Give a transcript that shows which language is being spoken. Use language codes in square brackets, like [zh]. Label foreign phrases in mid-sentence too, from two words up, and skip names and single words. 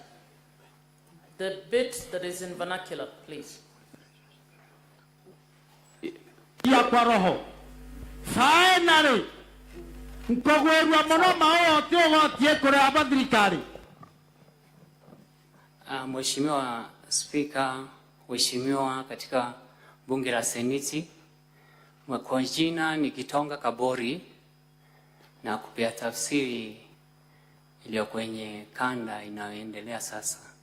[en] The bit that is in vernacular, please. [sw] Ya kwa roho. [en] Finally, [mer] nkogwerwa muno maote ogotie kurea bathirikari. [sw] Mheshimiwa Spika, Mheshimiwa katika bunge la Seneti, kwa jina ni Kitonga Kabori, na kupea tafsiri iliyo kwenye kanda inayoendelea sasa.